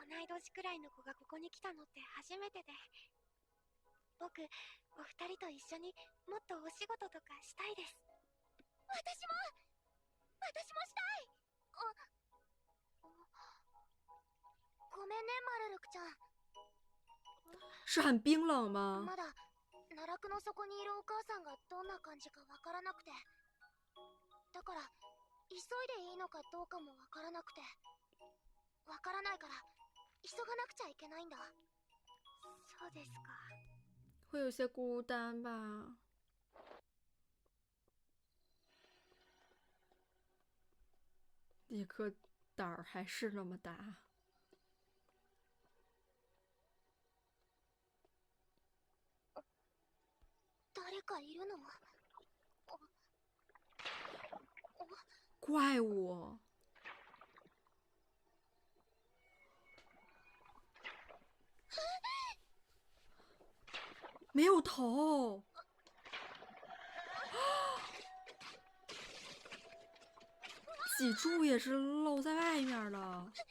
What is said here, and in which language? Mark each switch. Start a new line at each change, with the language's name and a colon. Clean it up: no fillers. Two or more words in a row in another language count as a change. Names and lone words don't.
Japanese: 同い年くらいの子がここに来たのって初めてで、僕お二人と一緒にもっとお仕事とかしたいです。私もしたい。ごめんね、マルルクちゃん。
Chinese: 是很冰冷吗？
Japanese: まだ奈落の底にいるお母さんがどんな感じかわからなくて、だから急いでいいのかどうかもわからなくて、わからないから急がなくちゃいけないんだ。そうですか。
Chinese: 会有些孤单吧。一颗胆儿还是那么大。
Japanese: 誰かいるの？怪物。
Chinese: 没有头。脊柱也是露在外面的。